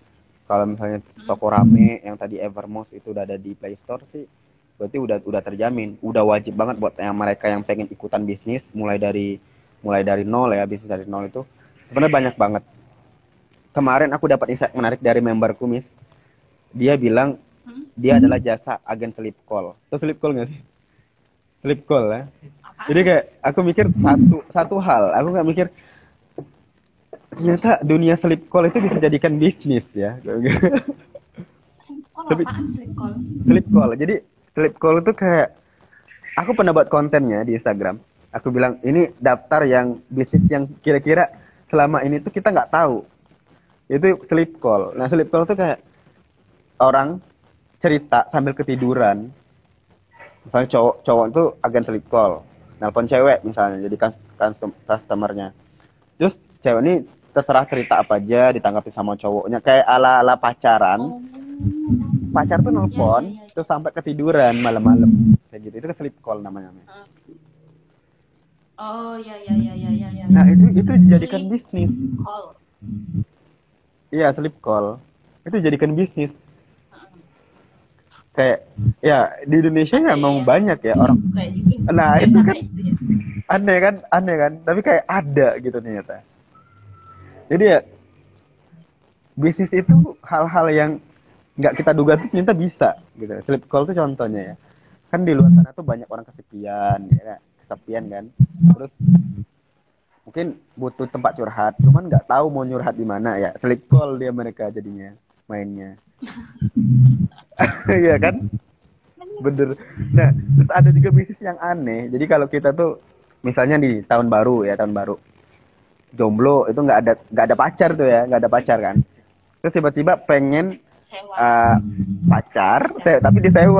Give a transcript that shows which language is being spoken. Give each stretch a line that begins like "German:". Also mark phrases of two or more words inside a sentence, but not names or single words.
Indonesian: Kalau misalnya toko rame yang tadi Evermost itu udah ada di Play Store sih, berarti udah terjamin, udah wajib banget buat yang mereka yang pengen ikutan bisnis mulai dari nol ya, bisnis dari nol itu sebenarnya banyak banget. Kemarin aku dapat insight menarik dari memberku, Miss. Dia bilang dia adalah jasa agen
English: sleep call.
Indonesian: Tuh
English: sleep call
Indonesian: nggak sih?
English: Sleep call ya.
Indonesian: Jadi kayak aku mikir satu hal, aku nggak mikir ternyata dunia
English: sleep call
Indonesian: itu bisa jadikan bisnis ya.
English: Sleep call apaan sleep call? Sleep call.
Indonesian: Jadi
English: sleep call
Indonesian: itu kayak aku pernah buat kontennya di Instagram. Aku bilang ini daftar yang bisnis yang kira-kira selama ini tuh kita nggak tahu. Itu
English: sleep call.
Indonesian: Nah
English: sleep call
Indonesian: itu kayak orang cerita sambil ketiduran. Misalnya cowok itu agen
English: sleep call.
Indonesian: Nelpon cewek misalnya jadi customernya. Terus cewek ini terserah cerita apa aja ditanggapi sama cowoknya kayak ala-ala pacaran. Pacar tuh nelpon terus sampai ketiduran malam-malam kayak gitu. Itu kan
English: sleep call
Indonesian: namanya. Oh ya. Nah itu dijadikan bisnis. Call.
English: Iya sleep call.
Indonesian: Itu dijadikan bisnis. Kayak ya di Indonesia ya emang banyak ya orang. Nah itu kan aneh kan. Tapi kayak ada gitu ternyata. Jadi ya bisnis itu hal-hal yang nggak kita duga tuh ternyata bisa gitu.
English: Sleep call
Indonesian: tuh contohnya ya. Kan di luar sana tuh banyak orang kesepian ya, kesepian kan. Terus mungkin butuh tempat curhat, cuman nggak tahu mau nyurhat di mana ya.
English: Sleep call
Indonesian: dia mereka jadinya mainnya. Iya kan? Bener. Nah, terus ada juga bisnis yang aneh. Jadi kalau kita tuh misalnya di tahun baru jomblo itu nggak ada pacar tuh ya, nggak ada pacar kan. Terus tiba-tiba pengen pacar, tapi disewa.